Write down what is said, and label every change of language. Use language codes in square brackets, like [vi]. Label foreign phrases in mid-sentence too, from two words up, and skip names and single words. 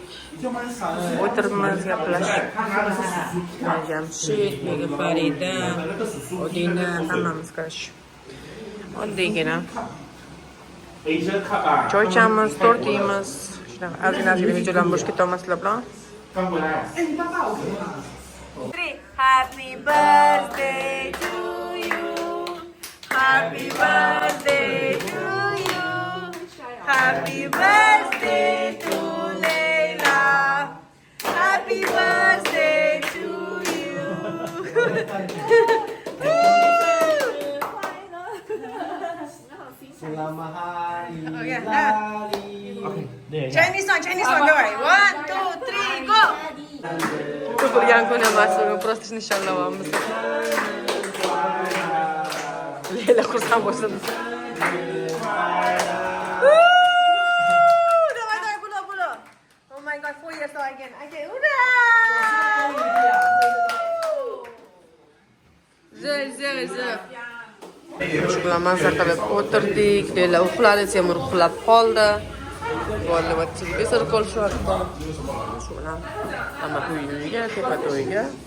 [uz] O'tiribmiz, gaplashib. Jamshid, nega Farida, Odina, hammamiz qarashib. Oddiygina. Choy ichamiz, tort yeymiz. Shunaqa ozgina videolarni bo'sh ketolmaslar bilan. [zh] 刚回来。哎，你爸爸我。 [en] Happy birthday to you. Happy birthday to you. Happy birthday to Leila. Happy birthday to you. [ms] Selamat hari [en] Okay, Lali. Chinese one, don't worry. 1, 2, 3, go. [uz] Tug'ilgan kun emas, просто nishonlayapmiz. Leila xursand bo'lsin. [ru] Давай, bulo. [en] Oh my god, 4 years old again. Okay, ura! Zir. [uz] Shu bilan mazza qilib o'tirdik. Leila uxladi, Temur uxlab qoldi. Bolalar televizor ko'rishyapti. Shu bilan hamma uyga, tepa to'yga.